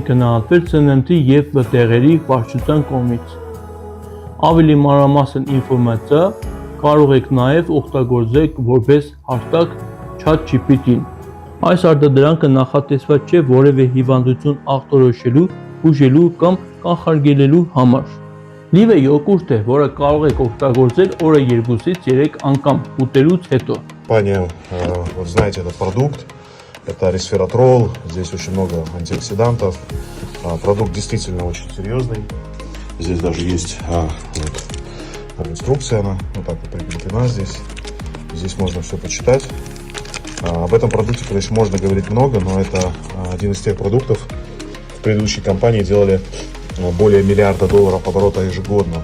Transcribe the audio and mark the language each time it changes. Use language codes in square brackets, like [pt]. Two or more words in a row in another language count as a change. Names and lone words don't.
[hy] գնահատվել սննդի և դեղերի վարչության կողմից։ Ավելի մանրամասն ինֆորմացիա կարող եք նաև օգտագործել որպես հարթակ ChatGPT-ին։ Այս արտադրանքը նախատեսված չէ որևէ հիվանդություն ախտորոշելու, բուժելու կամ կանխարգելելու համար։ Լիվը յոգուրտ է, որը կարող եք օգտագործել օրը 2-ից 3 անգամ ուտելուց հետո։ [ru] Вот знаете, этот продукт, это ресвератрол, здесь очень много антиоксидантов. Продукт действительно очень серьезный. Здесь даже есть инструкция, она вот так вот прикреплена здесь. Здесь можно все почитать. Об этом продукте, конечно, можно говорить много, но это один из тех продуктов, в предыдущей компании делали более $1 миллиарда оборота ежегодно.